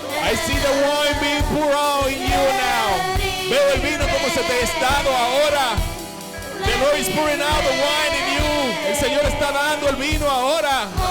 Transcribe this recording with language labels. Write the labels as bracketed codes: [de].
[en] I see the wine being poured out in you now. [es] Veo el vino como se te ha dado ahora. [en] The Lord is pouring out the wine in you. [es] El Señor está dando el vino ahora.